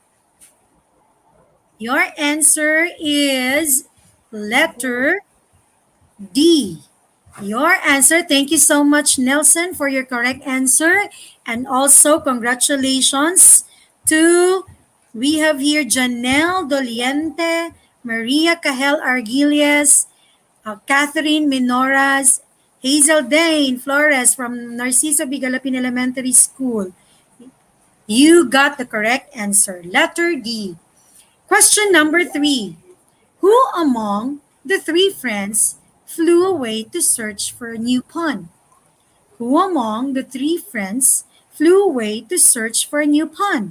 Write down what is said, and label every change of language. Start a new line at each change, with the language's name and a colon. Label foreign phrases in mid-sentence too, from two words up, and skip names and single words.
English: Your answer is letter D. Your answer. Thank you so much, Nelson, for your correct answer. And also, congratulations to, we have here Janelle Doliente, Maria Cahel Arguelles, Catherine Minoras, Hazel Dane Flores from Narciso Bigalapin Elementary School. You got the correct answer. Letter D. Question number 3. Who among the 3 friends flew away to search for a new pond? Who among the 3 friends flew away to search for a new pond?